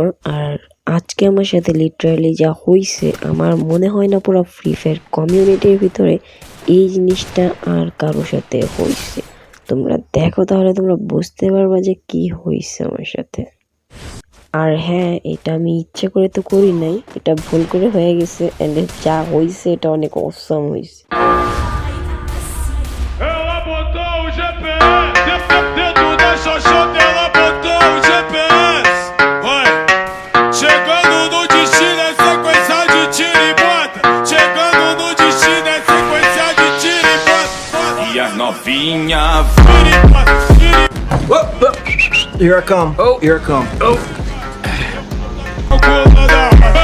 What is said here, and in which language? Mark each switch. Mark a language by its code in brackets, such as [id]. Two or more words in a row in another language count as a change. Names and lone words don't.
[bn] আর আজকে আমার সাথে লিটারালি যা হয়েছে, আমার মনে হয় না পুরো ফ্রি ফায়ার কমিউনিটির ভিতরে এই জিনিসটা আর কারোর সাথে হয়েছে। তোমরা দেখো তাহলে তোমরা বুঝতে পারবা যে কি হয়েছে আমার সাথে। আর হ্যাঁ, এটা আমি ইচ্ছে করে তো করি নাই, এটা ভুল করে হয়ে গেছে। এন্ড যা হয়েছে এটা অনেক অসম হয়েছে। [pt] Ela botou o GPS dentro da xoxota, ela botou o GPS. Vai, chegando no destino é sequência de tiro e bota. Chegando no destino é sequência de tiro e bota. E as novinha vira e bota, vira e [en] Here I come. Here I come. [pt] bota.